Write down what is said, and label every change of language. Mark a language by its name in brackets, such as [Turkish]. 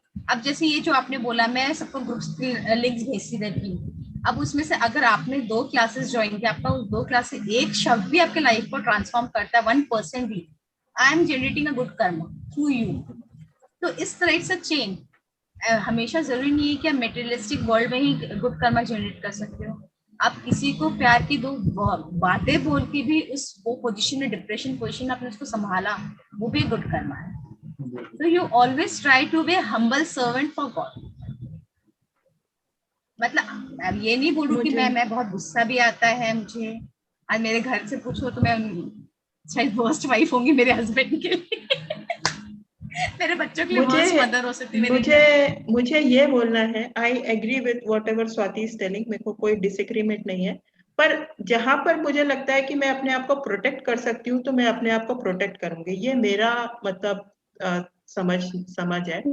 [Hindi] अब जैसे ये जो आपने बोला, मैं सबको ग्रुप्स की लिंक्स भेजती रहती हूँ, अब उसमें से अगर आपने 2 क्लासेस ज्वाइन किया, आपका उस 2 क्लास से एक शब्द भी आपके लाइफ को ट्रांसफॉर्म करता है, 1% भी, [English] I am generating a good karma through you. [Hindi] तो इस तरह से चेन, हमेशा जरूरी नहीं है कि आप मेटेरियलिस्टिक वर्ल्ड में ही गुड कर्मा जनरेट कर सकते हो, आप किसी को प्यार की 2 बातें बोल के भी उस वो पोजीशन में, डिप्रेशन पोजीशन आपने उसको संभाला, वो भी गुड कर्मा है। [English] So you always try to be a humble servant for God. [Hindi] मतलब अब ये नहीं बोलूं कि मैं बहुत गुस्सा भी आता है मुझे, आज मेरे घर से पूछो तो मैं शायद वर्स्ट वाइफ होंगी मेरे हस्बैंड के लिए मेरे बच्चों के लिए वर्स्ट मदर हो सकती है। मुझे ये बोलना है, [English] I agree with whatever Swati is telling, [Hindi] मेरे को कोई डिसएग्रीमेंट नहीं है, पर जहां पर मुझे लगता है कि मैं अपने आप को प्रोटेक्ट कर सकती हूँ तो मैं अपने आप को प्रोटेक्ट करूंगी, ये मेरा मतलब समझ है।